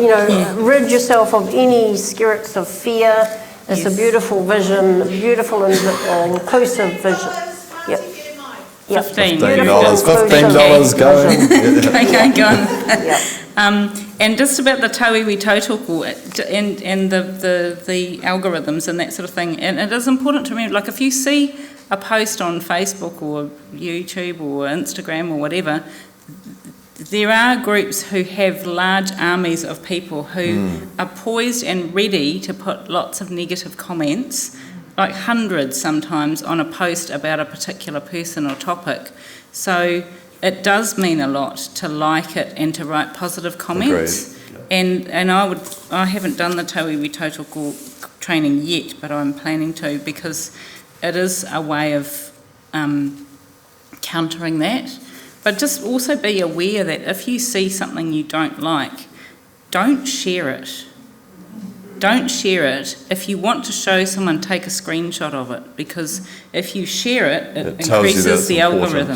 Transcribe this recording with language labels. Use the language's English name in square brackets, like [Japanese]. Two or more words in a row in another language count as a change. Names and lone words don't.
[English] You know, rid yourself of any spirits of fear. It's a beautiful vision, beautiful and inclusive vision. Yep. $15. $15 going. Okay, go on. Yep. And just about the [Māori] tauiwi tautoko [English] and the algorithms and that sort of thing. And it is important to remember, like if you see a post on Facebook or YouTube or Instagram or whatever, there are groups who have large armies of people who are poised and ready to put lots of negative comments, like hundreds sometimes, on a post about a particular person or topic. So it does mean a lot to like it and to write positive comments. And I haven't done the [Māori] tauiwi tautoko [English] training yet, but I'm planning to, because it is a way of countering that. But just also be aware that if you see something you don't like, don't share it. Don't share it. If you want to show someone, take a screenshot of it, because if you share it, it increases the algorithm.